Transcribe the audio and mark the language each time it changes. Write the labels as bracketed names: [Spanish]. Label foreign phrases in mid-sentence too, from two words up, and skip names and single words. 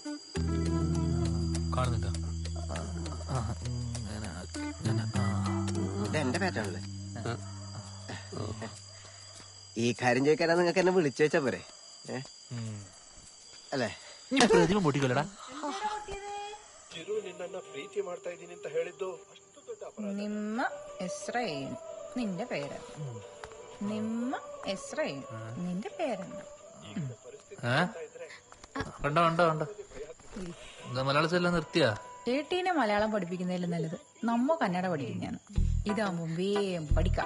[Malayalam] കാണുന്നുണ്ടോ? ഇത് എന്റെ പാറ്റേണല്ലേ. ഈ കാര്യം ചോദിക്കാനാ നിങ്ങൾക്ക് എന്നെ വിളിച്ചു വെച്ചാ പോരെ? അല്ലേ? പ്രതിമ പൊട്ടിക്കല്ലടാ. [Kannada] ಪ್ರೀತಿ ಮಾಡ್ತಾ ಇದ್ದೀನಿ ಅಂತ ಹೇಳಿದ್ದು ಅಷ್ಟು ದೊಡ್ಡ ಅಪರಾಧ. ನಿಮ್ಮ ಹೆಸರೇನು? [Malayalam] ನಿന്റെ പേര്? [Kannada] ನಿಮ್ಮ ಹೆಸರೇನು? [Malayalam] നിന്റെ പേരെന്താ? കണ്ടോ കണ്ടോ കണ്ടോ, എന്താ മലയാളത്തിലെല്ലാം നിർത്തിയാ? ചേട്ടീനെ മലയാളം പഠിപ്പിക്കുന്നതിലും നല്ലത് നമ്മ കന്നഡ പഠിക്കുന്നതാണ്. ഇതാകുമ്പോ വേഗം പഠിക്കാം.